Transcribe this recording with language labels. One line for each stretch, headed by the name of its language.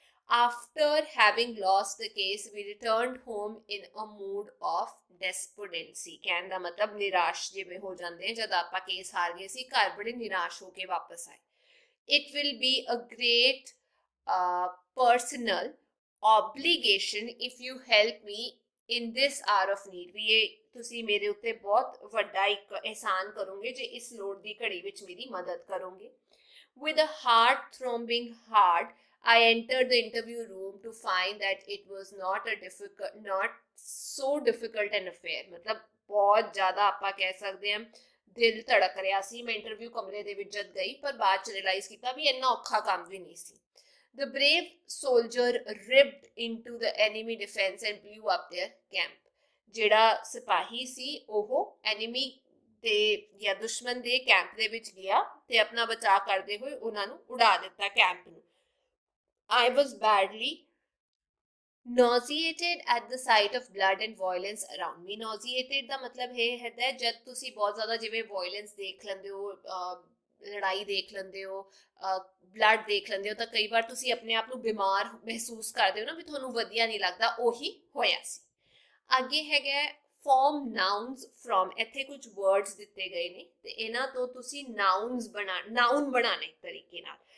English: After having lost the case, we returned home in a mood of despondency,
Punjabi: ਕਹਿਣ ਦਾ ਮਤਲਬ ਨਿਰਾਸ਼ ਜਿਵੇਂ ਹੋ ਜਾਂਦੇ ਆ ਜਦ ਆਪਾਂ ਕੇਸ ਹਾਰ ਗਏ ਸੀ, ਘਰ ਬੜੇ ਨਿਰਾਸ਼ ਹੋ ਕੇ ਵਾਪਸ ਆਏ।
English: It will be a great personal obligation if you help me in this hour of need,
Punjabi: ਵੀ ਇਹ ਤੁਸੀਂ ਮੇਰੇ ਉੱਤੇ ਬਹੁਤ ਵੱਡਾ ਇੱਕ ਅਹਿਸਾਨ ਕਰੋਗੇ ਜੇ ਇਸ ਲੋੜ ਦੀ ਘੜੀ ਵਿੱਚ ਮੇਰੀ ਮਦਦ ਕਰੋਗੇ।
English: With a heart throbbing hard, I entered the interview room to find that it was not so difficult an affair,
Hindi: मतलब बहुत ज़्यादा
Punjabi: ਆਪਾਂ ਕਹਿ ਸਕਦੇ ਹਾਂ ਦਿਲ ਧੜਕ ਰਿਹਾ ਸੀ। ਮੈਂ ਇੰਟਰਵਿਊ ਕਮਰੇ ਦੇ ਵਿੱਚ ਜਦ ਗਈ ਪਰ ਬਾਅਦ ਚ ਰਿਅਲਾਈਜ਼ ਕੀਤਾ ਵੀ ਇੰਨਾ ਔਖਾ ਕੰਮ ਵੀ ਨਹੀਂ ਸੀ।
English: The brave soldier ripped into the enemy defense and blew up their camp,
Punjabi: ਜਿਹੜਾ ਸਿਪਾਹੀ ਸੀ ਉਹ ਐਨੀਮੀ ਦੇ ਜਾਂ ਦੁਸ਼ਮਣ ਦੇ ਕੈਂਪ ਦੇ ਵਿੱਚ ਗਿਆ ਤੇ ਆਪਣਾ ਬਚਾਅ ਕਰਦੇ ਹੋਏ ਉਹਨਾਂ ਨੂੰ ਉਡਾ ਦਿੱਤਾ ਕੈਂਪ ਨੂੰ।
English: I was badly nauseated at the sight of blood and violence around me.
Punjabi: Nauseated ਦਾ ਮਤਲਬ ਇਹ ਹੈ ਜਦ ਤੁਸੀਂ ਬਹੁਤ ਜ਼ਿਆਦਾ ਜਿਵੇਂ violence ਦੇਖ ਲੈਂਦੇ ਹੋ, ਲੜਾਈ ਦੇਖ ਲੈਂਦੇ ਹੋ, ਬਲੱਡ ਦੇਖ ਲੈਂਦੇ ਹੋ, ਤਾਂ ਕਈ ਵਾਰ ਤੁਸੀਂ ਆਪਣੇ ਆਪ ਨੂੰ ਬਿਮਾਰ ਮਹਿਸੂਸ ਕਰਦੇ ਹੋ ਨਾ, ਵੀ ਤੁਹਾਨੂੰ ਵਧੀਆ ਨਹੀਂ ਲੱਗਦਾ, ਉਹੀ ਹੋਇਆ ਸੀ। ਅੱਗੇ ਹੈਗਾ
English: form nouns from,
Punjabi: ਇੱਥੇ ਕੁਝ words ਦਿੱਤੇ ਗਏ ਨੇ ਤੇ ਇਹਨਾਂ ਤੋਂ ਤੁਸੀਂ ਨਾਊਨ ਬਣਾਣੇ ਇੱਕ ਤਰੀਕੇ ਨਾਲ।